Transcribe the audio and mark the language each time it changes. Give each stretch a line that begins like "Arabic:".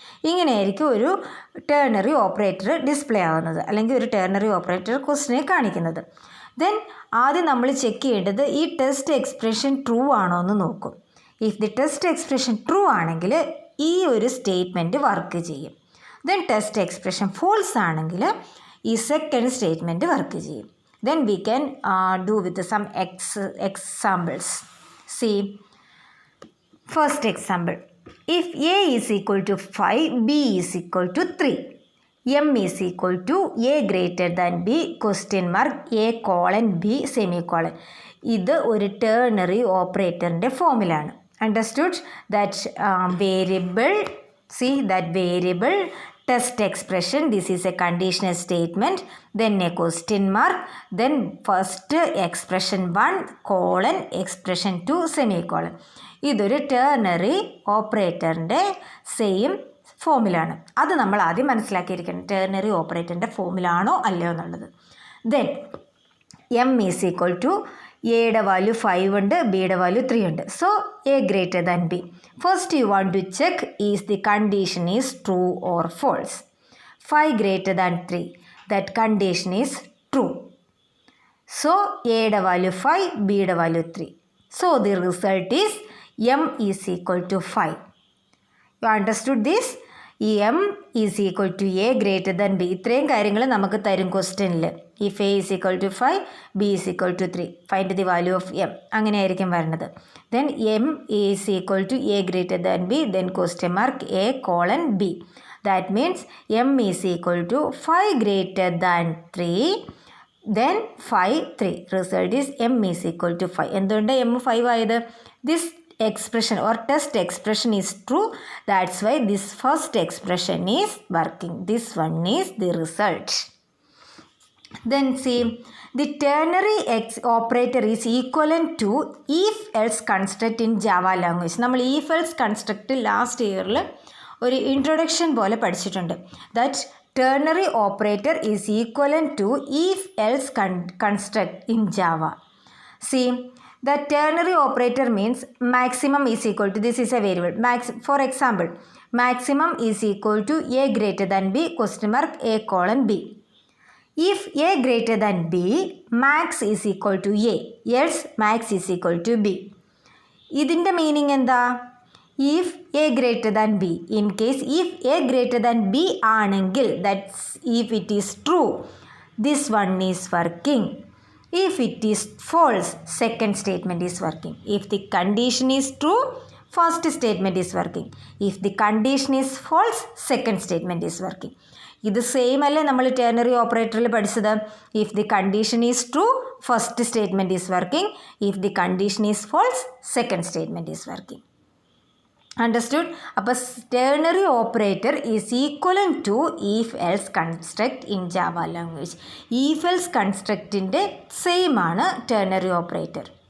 Malayalam: ഇങ്ങനെയായിരിക്കും ഒരു ternary operator display ആവുന്നത്, അല്ലെങ്കിൽ ഒരു ടെർണറി ഓപ്പറേറ്റർ ക്വസ്റ്റിനെ കാണിക്കുന്നത്. ദെൻ ആദ്യം നമ്മൾ ചെക്ക് ചെയ്യേണ്ടത് ഈ ടെസ്റ്റ് എക്സ്പ്രഷൻ ട്രൂ ആണോ എന്ന് നോക്കും. If the test expression true ആണെങ്കിൽ ഈ ഒരു സ്റ്റേറ്റ്മെൻറ്റ് വർക്ക് ചെയ്യും. ദെൻ ടെസ്റ്റ് എക്സ്പ്രഷൻ ഫോൾസ് ആണെങ്കിൽ ഈ സെക്കൻഡ് സ്റ്റേറ്റ്മെൻറ്റ് വർക്ക് ചെയ്യും.
English: Then we can do with some examples. See, first example. If A is equal to 5, B is equal to 3, M is equal to A greater than B, question mark, A colon B semicolon.
Malayalam: ഇത് ഒരു ternary ഓപ്പറേറ്ററിൻ്റെ ഫോമിലാണ്.
English: Understood? That variable, see that variable test expression, this is a conditional statement, then a question mark, then first expression 1, colon, expression 2, semicolon.
Malayalam: ഇതൊരു ternary ഓപ്പറേറ്ററിൻ്റെ same ഫോമിലാണ്. അത് നമ്മൾ ആദ്യം മനസ്സിലാക്കിയിരിക്കണം, ternary ഓപ്പറേറ്ററിൻ്റെ ഫോമിലാണോ അല്ലയോ എന്നുള്ളത്. Then M is equal to എയുടെ value 5 ഉണ്ട്, ബിയുടെ വാല്യൂ 3 ഉണ്ട്.
English: So A greater than B. First you want to check is the condition is true or false. 5 greater than 3, that condition is true.
Malayalam: So എയുടെ value 5, ബിയുടെ value 3.
English: So the result is m is equal to 5. You understood this? ഈ m is equal to a greater than b.
Malayalam: ഇത്രയും കാര്യങ്ങൾ നമുക്ക് തരും ക്വസ്റ്റ്യനിൽ.
English: If a is equal to 5, b is equal to 3. Find the value of m.
Malayalam: അങ്ങനെയായിരിക്കും വരുന്നത്.
English: Then m is equal to a greater than b. Then question mark a colon b. That means m is equal to 5 greater than 3. Then 5, 3. Result is m is equal to 5.
Malayalam: എന്തുകൊണ്ട് m 5 ആയത്?
English: This expression or test expression is true. That's why this first expression is working. This one is the result. Then see, the ternary operator is equivalent to if else construct in Java language.
Malayalam: നമ്മൾ if else construct last ഇയറിൽ ഒരു introduction പോലെ പഠിച്ചിട്ടുണ്ട്.
English: That ternary operator is equivalent to if else construct in Java. See, the ternary operator means maximum is equal to, this is a variable, for example, maximum is equal to a greater than b, question mark a colon b. If a greater than b, max is equal to a, else max is equal to b.
Malayalam: ഇതിൻ്റെ meaning എന്താ?
English: If a greater than b, in case if a greater than b ആണെങ്കിൽ, that's if it is true, this one is working. If it is false, second statement is working. If the condition is true, first statement is working. If the condition is false, second statement is working.
Malayalam: ഇത് same അല്ലേ നമ്മൾ ternary ഓപ്പറേറ്ററിൽ പഠിച്ചത്?
English: If the condition is true, first statement is working. If the condition is false, second statement is working. Understood? അപ്പോൾ ternary operator is equivalent to
Malayalam: if else construct in Java language. If else കൺസ്ട്രക്റ്റിൻ്റെ same ആണ് ternary operator.